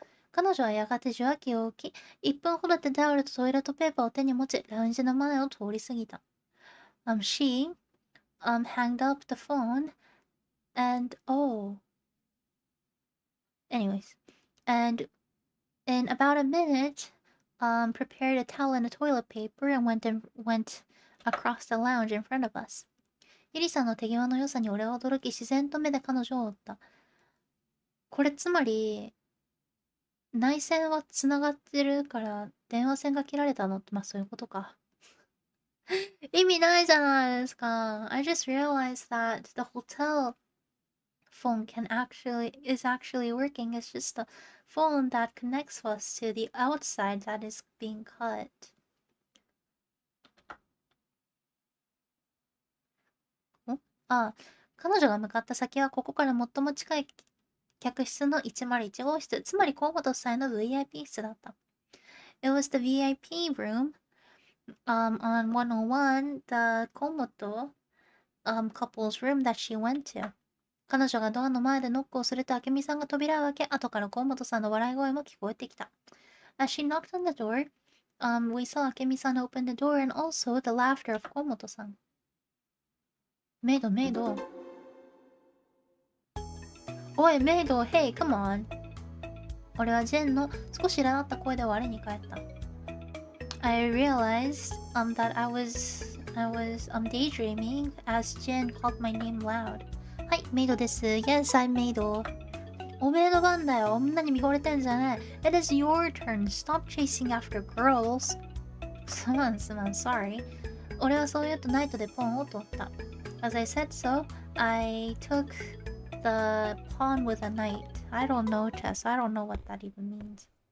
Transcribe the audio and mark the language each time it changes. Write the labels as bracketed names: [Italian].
[Japanese] 彼女はやがて受話器を置き、1分ほどでタオルとトイレットペーパーを手に持ち、ラウンジの前を通り過ぎた。 [English] She hanged up the phone and anyways, and in about a minute, prepared a towel and a toilet paper and went across the lounge in front of us. [Japanese] ゆりさんの手際の良さに俺は驚き、自然と目で彼女を追った。これつまり、内線はつながってるから電話線が切られたのって、まあそういうことか。意味ないじゃないですか。 [English] I just realized that the hotel phone is actually working. It's just the phone that connects us to the outside that is being cut. [Japanese] 彼女が向かった先はここから最も近い客室の101号室、つまり河本さんの VIP 室だった。 [English] It was the VIP room on 101, the Komoto couple's room that she went to. [Japanese] 彼女がドアの前でノックをすると明美さんが扉を開け、後から河本さんの笑い声も聞こえてきた。 [English] As she knocked on the door, we saw 明美さん open the door and also the laughter of 河本さん。 [Japanese] メイド。おい、メイド、 [English] Hey, come on. [Japanese] 俺はジェンの少し苛立った声で我に返った。 [English] I realized that I was daydreaming as Jen called my name loud. [Japanese] はい、メイドです。 [English] Yes, I'm [Japanese] メイド。おめえの番だよ。女に見惚れてんじゃねえ。 [English] It is your turn. Stop chasing after girls. [Japanese] すまん、sorry. 俺はそう言うとナイトでポンを取った。 [English] As I said so, I took the pawn with a knight. I don't know chess. I don't know what that even means.